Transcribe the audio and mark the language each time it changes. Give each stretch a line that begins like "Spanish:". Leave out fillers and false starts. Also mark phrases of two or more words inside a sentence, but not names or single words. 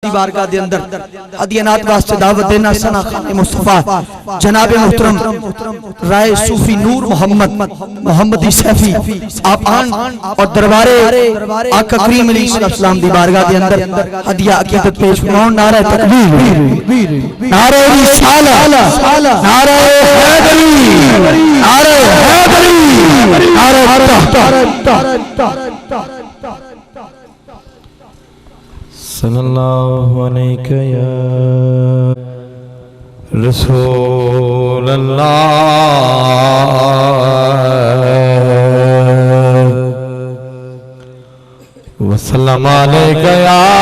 Punjabi: بارگاہ دے اندر ہدیہ نعت واسطے دعوت دینا ثناء خوانِ مصطفیٰ جناب محترم رائے صوفی نور محمدی سیفی آپ آن اور دربارِ آقا کریم علیہ السلام دی بارگاہ دے اندر ہدیہ عقیدت پیش فرماؤ.
Urdu: نعرۂ تکبیر، نعرۂ رسالت، نعرۂ حیدری، نعرۂ حیدری، نعرۂ
Arabic: صلى الله عليه يا رسول الله وسلم عليه يا